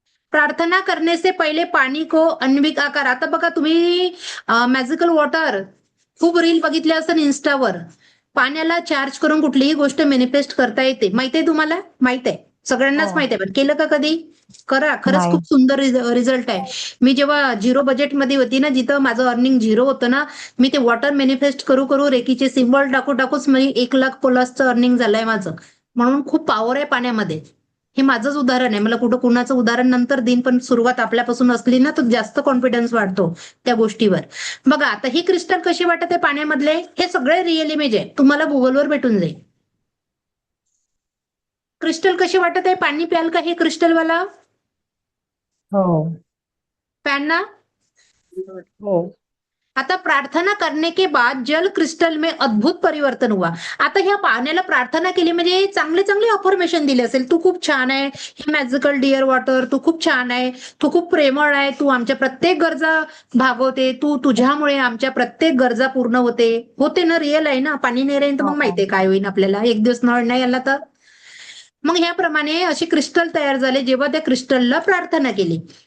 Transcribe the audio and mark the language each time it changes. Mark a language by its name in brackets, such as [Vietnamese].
[Hindi] प्रार्थना करने से पहिले पाणी को अन्विक आकार. [Marathi] आता बघा, तुम्ही मॅजिकल वॉटर खूप रील बघितल्या असेल इन्स्टावर. पाण्याला चार्ज करून कुठलीही गोष्ट मॅनिफेस्ट करता येते. माहितीये तुम्हाला? माहित आहे, सगळ्यांनाच हो. माहित आहे. पण केलं का कधी? करा, खरंच नाही. खूप सुंदर रिझल्ट आहे. मी जेव्हा झिरो बजेटमध्ये होती ना, जिथं माझं अर्निंग झिरो होतं ना, मी ते वॉटर मॅनिफेस्ट करू करू रेकीचे सिम्बॉल टाकूच मी 1 लाख प्लसचं अर्निंग झालंय माझं. म्हणून खूप पॉवर आहे पाण्यामध्ये. हे माझंच उदाहरण आहे. मला कुठं कुणाचं उदाहरण नंतर देईन, पण सुरुवात आपल्यापासून असली ना तर जास्त कॉन्फिडन्स वाढतो त्या गोष्टीवर. बघा, आता ही क्रिस्टल कशी वाटत आहे पाण्यामधले, हे सगळे रिअल इमेज आहे. तुम्हाला गुगलवर भेटून जाईल. क्रिस्टल कशी वाटत आहे? पाणी प्याल का हे क्रिस्टलवाला? हो. प्यान ना? हो. [Hindi] आता प्रार्थना करने के बाद जल क्रिस्टल में अद्भुत परिवर्तन हुआ. [Marathi] आता ह्या पाण्याला प्रार्थना केली म्हणजे चांगले चांगले अफर्मेशन दिले असेल. तू खूप छान आहे, हे मॅजिकल डिअर वॉटर, तू खूप छान आहे, तू खूप प्रेमळ आहे, तू आमच्या प्रत्येक गरजा भागवते, तू तुझ्यामुळे आमच्या प्रत्येक गरजा पूर्ण होते ना. रिअल आहे ना. पाणी नाही राहील तर मग माहितीये काय होईल आपल्याला, एक दिवस नळ नाही आला तर. मग ह्याप्रमाणे असे क्रिस्टल तयार झाले जेव्हा त्या क्रिस्टलला प्रार्थना केली.